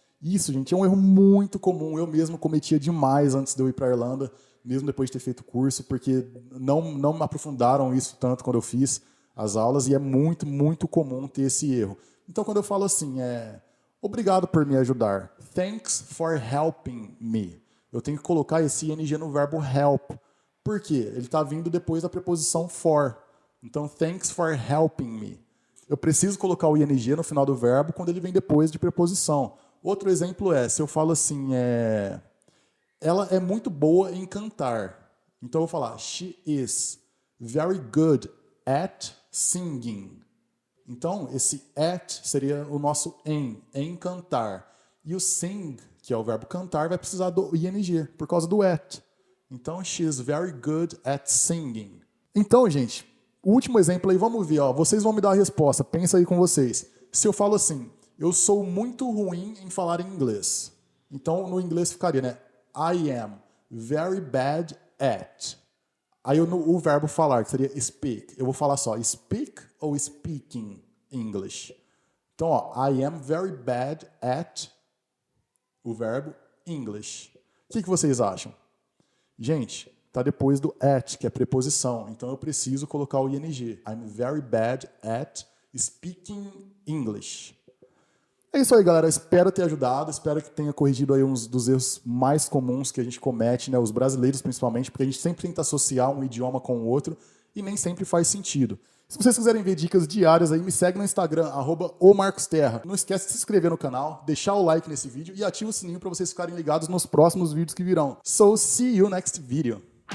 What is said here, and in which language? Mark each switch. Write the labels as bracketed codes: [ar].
[pt] Isso, gente, é um erro muito comum. Eu mesmo cometia demais antes de eu ir para a Irlanda, mesmo depois de ter feito curso, porque não me aprofundaram isso tanto quando eu fiz as aulas, e é muito, muito comum ter esse erro. Então, quando eu falo assim, obrigado por me ajudar. Thanks for helping me. Eu tenho que colocar esse ing no verbo help. Por quê? Ele está vindo depois da preposição for. [en] Então, thanks for helping me. [pt] Eu preciso colocar o ing no final do verbo quando ele vem depois de preposição. Outro exemplo é, se eu falo assim, ela é muito boa em cantar. [en] Então eu vou falar, she is very good at singing. [pt] Então, esse at seria o nosso em cantar. E o sing, que é o verbo cantar, vai precisar do ing, por causa do at. [en] Então, she is very good at singing. [pt] Então, gente, o último exemplo aí, vamos ver, ó, vocês vão me dar a resposta, pensa aí com vocês. Se eu falo assim, eu sou muito ruim em falar em inglês. Então, no inglês ficaria, né? I am very bad at. Aí o verbo falar, que seria speak. Eu vou falar só speak ou speaking English. [en] Então, ó, I am very bad at o verbo English. [pt] O que vocês acham? Gente, tá depois do at, que é preposição. Então, eu preciso colocar o ing. [en] I'm very bad at speaking English. [pt] É isso aí, galera. Espero ter ajudado, espero que tenha corrigido aí uns dos erros mais comuns que a gente comete, né? Os brasileiros principalmente, porque a gente sempre tenta associar um idioma com o outro e nem sempre faz sentido. Se vocês quiserem ver dicas diárias aí, me segue no Instagram, @omarcosterra. Não esquece de se inscrever no canal, deixar o like nesse vídeo e ativa o sininho para vocês ficarem ligados nos próximos vídeos que virão. So, see you next video.